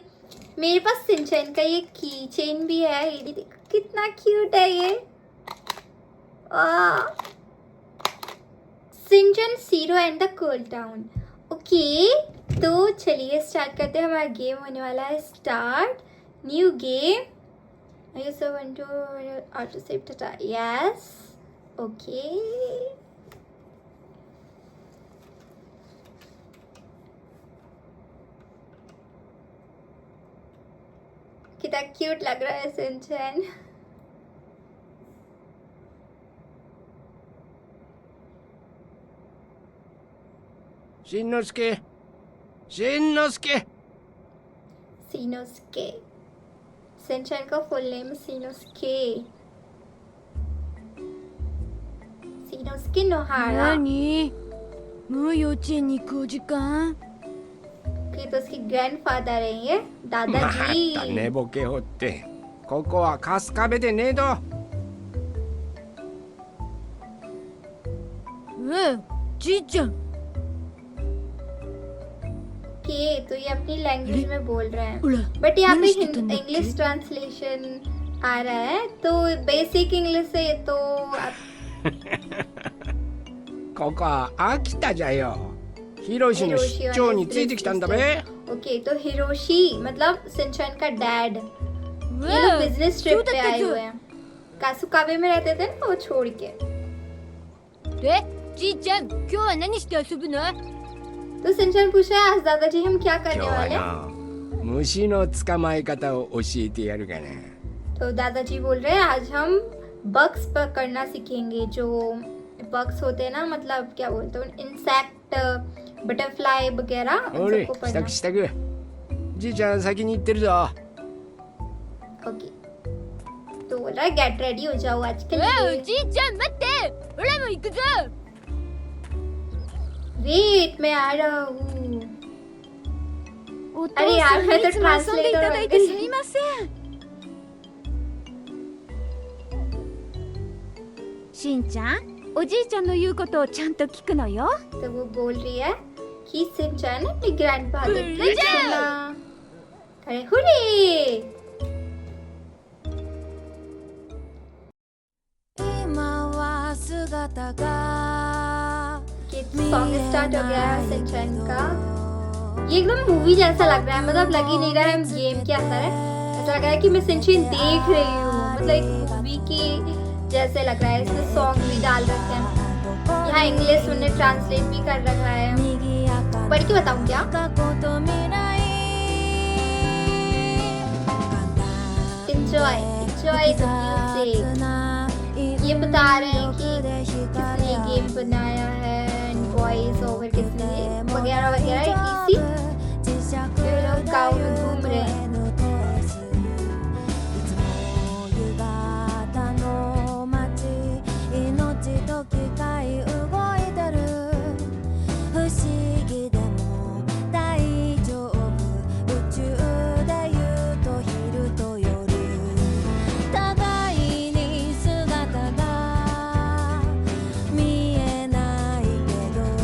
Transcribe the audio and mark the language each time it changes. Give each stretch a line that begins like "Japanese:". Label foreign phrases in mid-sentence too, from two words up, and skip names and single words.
Hindi: मेरे पास सिंचैन का ये
English: key chain
Hindi: भी है, ये देखो कितना क्यूट है ये। सिंचैन, सीरू एंड द कोल टाउन। ओके, तो चलिए स्टार्ट करते हैं। हमारा गेम होने वाला है स्टार्ट।
English: New game. I also want to auto save data. Yes. Okay.
Hindi: कितना क्यूट लग रहा है सिंचैन। शिनोसुके, शिनोसुके। सीनोस्के। सिंचैन का फुल नेम सीनोस्के। सीनोस्के नोहारा।
Japanese: 何もう幼稚園に行くお時間
Hindi: कि तो उसके ग्रैंडफादर हैं ये,
Japanese: ま
Hindi: दादाजी।
Japanese: た寝ぼけおって。ここは春日部でねえど。じいちゃん
Hindi: कि तो ये अपनी लैंग्वेज में बोल रहे हैं,
Japanese: ほら
Hindi: बट यहाँ पे
Japanese: 何してたんだっけ
English: English translation
Hindi: आ रहा है। तो
English: basic English
Hindi: से तो आप
Japanese: ここは秋田じゃよ。ヒロシの出張についてきたんだべ。
Hindi: ओके, तो हिरोशी मतलब सिंचैन का डैड। ये लोग
English: business trip
Hindi: पे आए हुए हैं। कासुकाबे में रहते थे ना, वो छोड़ के।
Japanese: えじいちゃん今日は何して遊ぶの
Hindi: तो सिंचैन पूछ रहा है आज दादाजी हम क्या
Japanese: 今
Hindi: करने
Japanese: 日
Hindi: वाले
Japanese: は
Hindi: हैं।
Japanese: な、虫の捕まえ方を教えてやるがな。
Hindi: तो दादाजी बोल रहे हैं आज हम बग्स पकड़ना सीखेंगे। जो बग्स होते हैं ना, मतलब क्या बोलते हैं, इंसेक्ट, बटरफ्लाई वगैरह, उन
Japanese: おれ、
Hindi: सबको
Japanese: 支
Hindi: पढ़ना।
Japanese: 度支度。じいちゃん先に行ってるぞ。
Hindi: ओके, तो बोल रहा है
English: get ready
Hindi: हो जाओ आज के
Japanese: お
Hindi: लिए।
Japanese: じいちゃん待ってオラも行くぞ
Hindi: वेट, मैं आ रहा हूँ।
Japanese: お父
Hindi: अरे यार,
Japanese: さん
Hindi: मैं
Japanese: に
Hindi: तो
Japanese: いつも遊んでいただいて
Hindi: ट्रांसलेटर
Japanese: すみませんしんちゃんおじいちゃんの言うことをちゃんと聞くのよ
Hindi: तो वो बोल रही है कि सिंचैन अपने ग्रैंडफादर की ले जाओ। सुनना। अरे हुर्रे!
Japanese: 今は姿が
Hindi: कि सॉन्ग स्टार्ट हो गया है सिंचैन का। ये एकदम मूवी जैसा लग रहा है, मतलब लग ही नहीं रहा है हम गेम के अंदर है। ऐसा लग रहा है कि मैं सिंचैन देख रही हूँ, मतलब एक मूवी की जैसे लग रहा है। इसमें सॉन्ग भी डाल रखे हैं, यहाँ इंग्लिश उन्होंने ट्रांसलेट भी कर रखा है। पढ़ के बताऊँ क्या?
Japanese: 過去と未来
English: Enjoy the music।
Hindi: ये बता रहे हैं कि किसने ये गेम बनाया है,
English: voice over
Hindi: किसने, वगैरह वगैरह। इसी जो लोग गाँव में घूम रहे हैं।
Japanese: 命と機械動いてる不思議でも大丈夫宇宙で言うと昼と夜互いに姿が見えないけど